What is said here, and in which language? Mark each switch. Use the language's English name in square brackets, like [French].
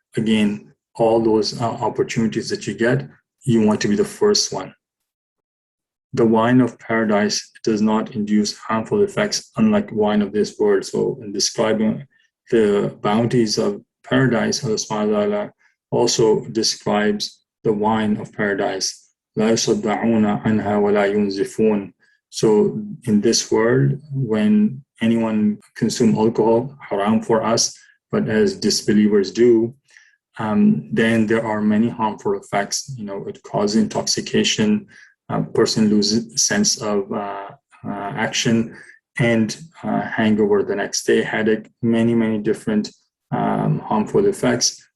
[English] Again, all those opportunities that you get, you want to be the first one. The wine of paradise does not induce harmful effects, unlike wine of this world. So in describing the bounties of paradise, Allah subhanahu wa ta'ala also describes the wine of paradise. [Arabic] لا يصدعون عنها ولا ينزفون. [English] So in this world, when anyone consumes alcohol, haram for us, but as disbelievers do, then there are many harmful effects. It causes intoxication, a person loses sense of action, and hangover the next day, headache, many different harmful effects.